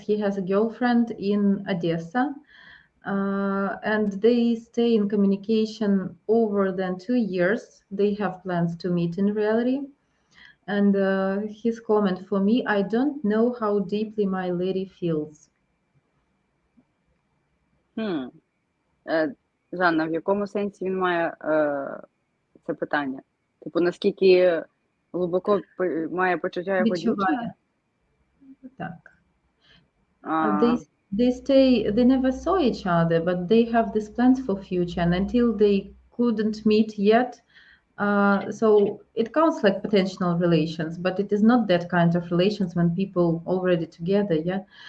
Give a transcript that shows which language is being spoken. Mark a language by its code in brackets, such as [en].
[en] He has a girlfriend in Odessa, and they stay in communication over than 2 years. They have plans to meet in reality. And his comment for me, I don't know how deeply my lady feels. [uk] Жанна, в якому сенсі він має це питання? Типу, наскільки глибоко має почуття його дівчина? Відчуває. Так. А, [en] They never saw each other, but they have these plans for future, and until they couldn't meet yet, so it counts like potential relations, but it is not that kind of relations when people already together, yeah.